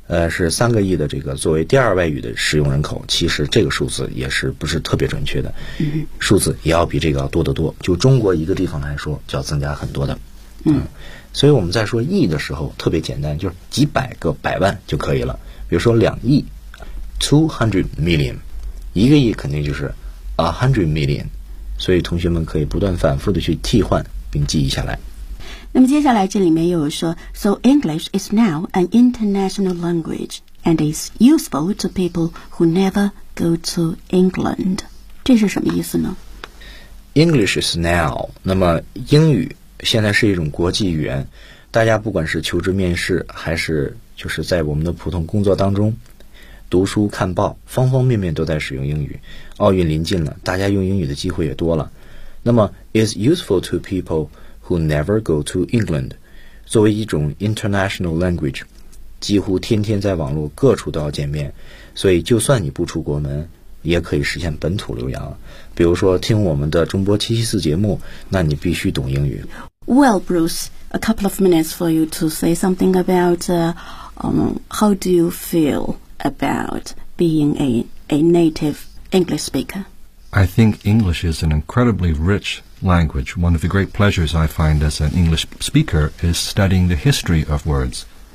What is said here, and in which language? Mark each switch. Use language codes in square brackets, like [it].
[zh] 是3亿的这个作为第二外语的使用人口，其实这个数字也是不是特别准确的，数字也要比这个要多得多，就中国一个地方来说就要增加很多的。所以我们在说亿的时候特别简单，就是几百个百万就可以了，比如说2亿 [en] 200 million， [zh] 一个亿肯定就是 [en] 100 million， [zh] 所以同学们可以不断反复的去替换并记忆下来。那么接下来这里面又有说 [en] So English is now an international language and is useful to people who never go to England， [zh] 这是什么意思呢？ [en] English is now， [zh] 那么英语现在是一种国际语言，大家不管是求职面试还是就是在我们的普通工作当中读书看报，方方面面都在使用英语，奥运临近了，大家用英语的机会也多了，那么 [en] is useful to peoplewho never go to England， [zh] 作为一种 international language， 几乎天天在网络各处都要见面，所以就算你不出国门也可以实现本土留洋，比如说听我们的中波774节目，那你必须懂英语。 [en] Well Bruce， a couple of minutes for you to say something about how do you feel about being a native English speaker？ I think English is an incredibly richlanguage. One of the great pleasures I find as an English speaker is studying the history of words.